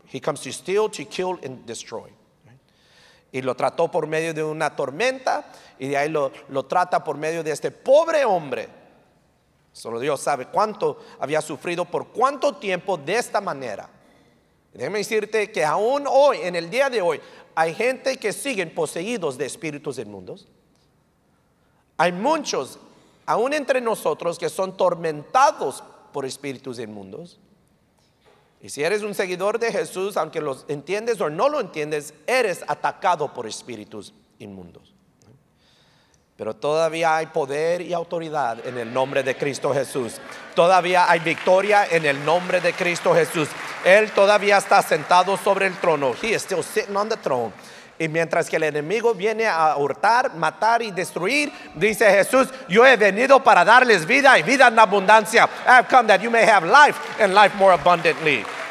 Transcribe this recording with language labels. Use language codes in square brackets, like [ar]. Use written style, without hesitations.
[en] He comes to steal, to kill and destroy. [es] Y lo trató por medio de una tormenta, y de ahí lo trata por medio de este pobre hombre. Solo Dios sabe cuánto había sufrido, por cuánto tiempo de esta manera. Déjame decirte que aún hoy, en el día de hoy, hay gente que siguen poseídos de espíritus inmundos. Hay muchos, aún entre nosotros, que son tormentados por espíritus inmundos. Y si eres un seguidor de Jesús, aunque lo entiendes o no lo entiendes, eres atacado por espíritus inmundos. Pero todavía hay poder y autoridad en el nombre de Cristo Jesús. Todavía hay victoria en el nombre de Cristo Jesús. Él todavía está sentado sobre el trono. [en] He is still sitting on the throne. [es] Y mientras que el enemigo viene a hurtar, matar y destruir, dice Jesús: yo he venido para darles vida y vida en abundancia. [en] I have come that you may have life and life more abundantly.